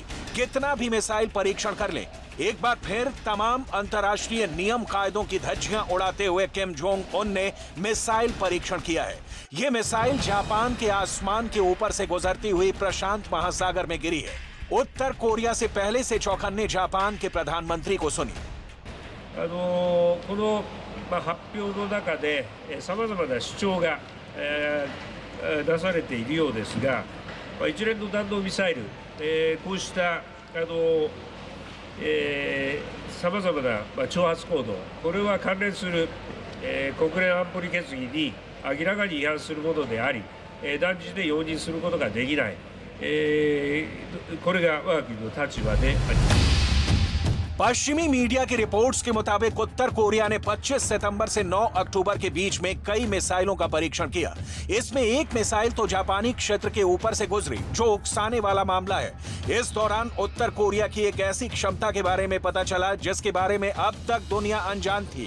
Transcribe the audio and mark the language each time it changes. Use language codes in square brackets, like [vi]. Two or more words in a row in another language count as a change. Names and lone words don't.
[hi] कितना भी मिसाइल परीक्षण कर ले, एक बार फिर तमाम अंतर्राष्ट्रीय नियम कायदों की धज्जियां उड़ाते हुए किम जोंग उन ने मिसाइल परीक्षण किया है। यह मिसाइल जापान के आसमान के ऊपर से गुजरती हुई प्रशांत महासागर में गिरी है। उत्तर कोरिया से पहले से चौकन्ने जापान के प्रधानमंत्री को सुनिए। [ja] この発表の中で様々な主張が出されているようですが、一連の弾道ミサイル、こうした様々な挑発行動、これは関連する国連安保理決議に明らかに違反するものであり、断じて容認することができない、これが我が国の立場であります。 [hi] पश्चिमी मीडिया की रिपोर्ट्स के मुताबिक उत्तर कोरिया ने 25 सितंबर से 9 अक्टूबर के बीच में कई मिसाइलों का परीक्षण किया। इसमें एक मिसाइल तो जापानी क्षेत्र के ऊपर से गुजरी, जो उकसाने वाला मामला है। इस दौरान उत्तर कोरिया की एक ऐसी क्षमता के बारे में पता चला जिसके बारे में अब तक दुनिया अनजान थी।